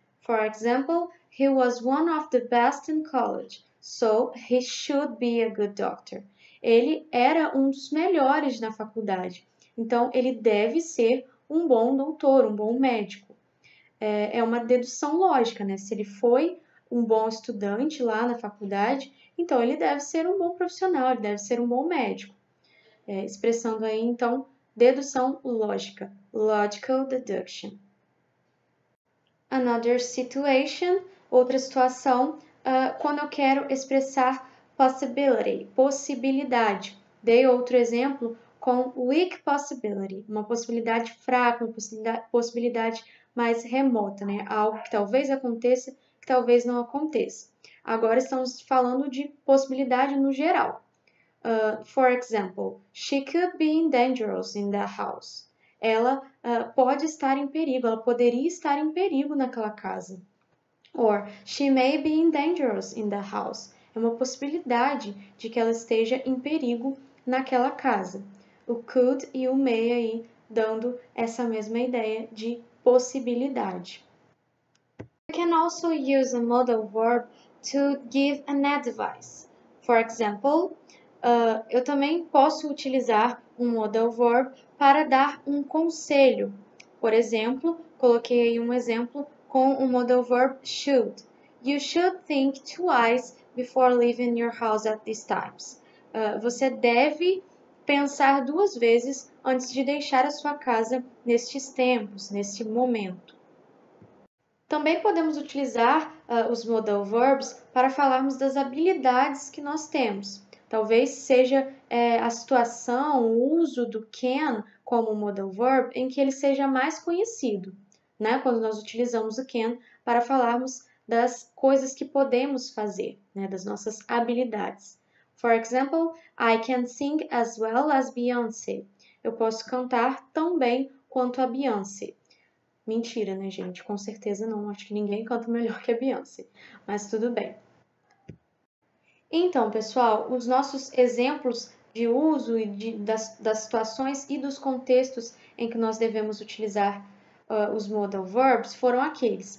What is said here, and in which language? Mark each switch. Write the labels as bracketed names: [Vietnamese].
[English] For example, he was one of the best in college, so he should be a good doctor. [Portuguese] Ele era um dos melhores na faculdade, então ele deve ser um bom doutor, um bom médico. É uma dedução lógica, né? Se ele foi um bom estudante lá na faculdade, então ele deve ser um bom profissional, ele deve ser um bom médico. Expressando aí, então, dedução lógica, logical deduction. [English] Another situation, [Portuguese] outra situação, quando eu quero expressar possibility, possibilidade. Dei outro exemplo com weak possibility, uma possibilidade fraca, uma possibilidade mais remota, né? Algo que talvez aconteça, que talvez não aconteça. Agora estamos falando de possibilidade no geral. [English] For example, she could be dangerous in the house. [Portuguese] Ela pode estar em perigo, ela poderia estar em perigo naquela casa. [English] Or, she may be dangerous in the house. [Portuguese] É uma possibilidade de que ela esteja em perigo naquela casa. O could e o may aí dando essa mesma ideia de possibilidade. [English] We can also use a modal verb to give an advice. For example, [Portuguese] eu também posso utilizar um modal verb para dar um conselho. Por exemplo, coloquei aí um exemplo com o modal verb should. [English] You should think twice before leaving your house at these times. [Portuguese] Você deve pensar duas vezes antes de deixar a sua casa nestes tempos, neste momento. Também podemos utilizar os modal verbs para falarmos das habilidades que nós temos. Talvez seja a situação, o uso do can como modal verb em que ele seja mais conhecido, né? Quando nós utilizamos o can para falarmos das coisas que podemos fazer, né? Das nossas habilidades. [English] For example, I can sing as well as Beyoncé. [Portuguese] Eu posso cantar tão bem quanto a Beyoncé. Mentira, né, gente? Com certeza não. Acho que ninguém canta melhor que a Beyoncé. Mas tudo bem. Então, pessoal, os nossos exemplos de uso e das situações e dos contextos em que nós devemos utilizar os modal verbs foram aqueles.